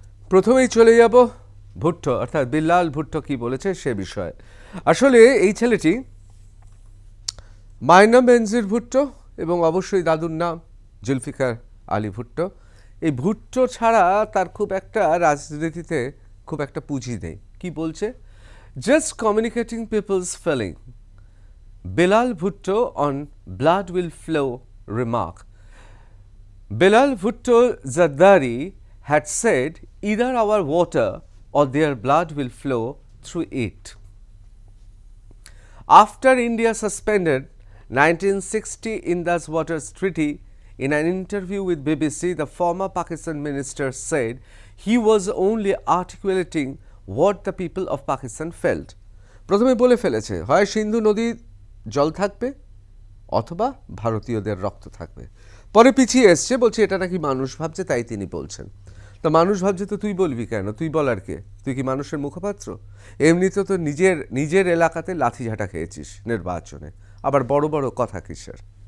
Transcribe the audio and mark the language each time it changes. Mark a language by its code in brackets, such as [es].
[bn] প্রথমেই চলে যাব ভুট্টো, অর্থাৎ বিল্লাল ভুট্টো কি বলেছে সে বিষয়ে। আসলে এই ছেলেটি, মায়ের নাম বেনজির ভুট্টো এবং অবশ্যই দাদুর নাম জুলফিকার আলী ভুট্টো। এই ভুট্টো ছাড়া তার খুব একটা রাজনীতিতে খুব একটা পুঁজি নেই। কি বলছে? [en] Just communicating people's feeling. Bilal Bhutto on blood will flow remark. Bilal Bhutto Zardari had said either our water or their blood will flow through it. After India suspended 1960 Indus Waters Treaty, in an interview with BBC, the former Pakistan minister said he was only articulating what the people of Pakistan felt. [bn] প্রথমে বলে ফেলেছে, হয় সিন্ধু নদীর জল থাকবে অথবা ভারতীয়দের রক্ত থাকবে। পরে পিছিয়ে এসছে, বলছে এটা নাকি মানুষ ভাবছে তাই তিনি বলছেন। তো মানুষ ভাবছে তো তুই বলবি কেন? তুই বলার কে? তুই কি মানুষের মুখপাত্র? এমনিতে তো নিজের এলাকাতে লাঠিঝাঁটা খেয়েছিস নির্বাচনে, আবার বড় বড় কথা কিসের?